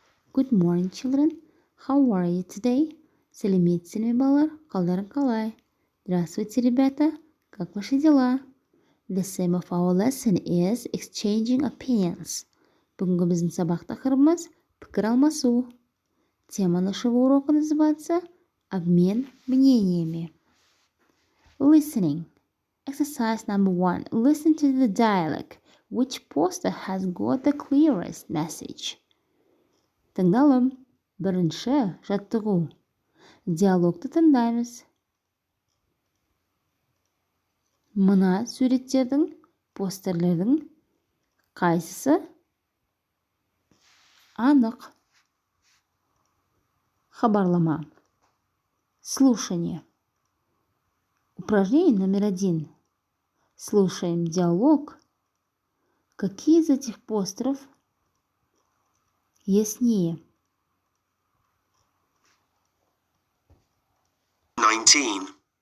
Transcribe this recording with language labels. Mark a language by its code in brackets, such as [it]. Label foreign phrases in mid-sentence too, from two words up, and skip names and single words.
[en] Good morning, children. How are you today? [kk] Сәлеметсіздер ме, балалар? Қалдарың қалай? [ru] Здравствуйте, ребята. Как ваши дела? [en] The theme of our lesson is exchanging opinions. [kk] Бүгінгі біздің сабақ тақырыбымыз пікір алмасу. [ru] Тема нашего урока называется обмен мнениями. [en] Listening. Exercise number 1. Listen to the dialogue. Which poster has got the clearest message? [kk] Тыңдалым. Бірінші жаттығу. Диалогты тыңдаймыз. Мына суреттердің, постерлердің қайсысы анық? Хабарлама. [ru] Слушание. Упражнение номер 1. Слушаем диалог. Какие из этих постеров яснее? 19.